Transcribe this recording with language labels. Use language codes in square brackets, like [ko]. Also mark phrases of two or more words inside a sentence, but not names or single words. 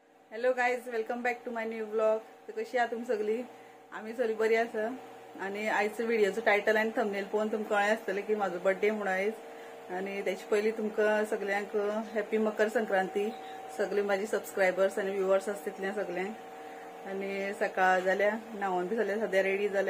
[en] hello guys, welcome back to my new blog. [mr] तर कशी आहात तुम्ही सगळी? [kok] आम्ही सगळी बरी आसा. आणि आयचं व्हिडिओचं टायटल आणि थंबनेल पळोवन तुमकां कळ्ळें आसतलें की म्हाजो बर्थडे म्हूण आयज. आणि त्याची पयलीं तुमकां सगळ्यांक हॅपी मकर संक्रांती. सगळे माझे सबस्क्रायबर्स आणि व्ह्युअर्स आसतले सगळ्यांक. आणि सकाळ जाल्या न्हावून बी जाल्या, सद्या रेडी जाल्या.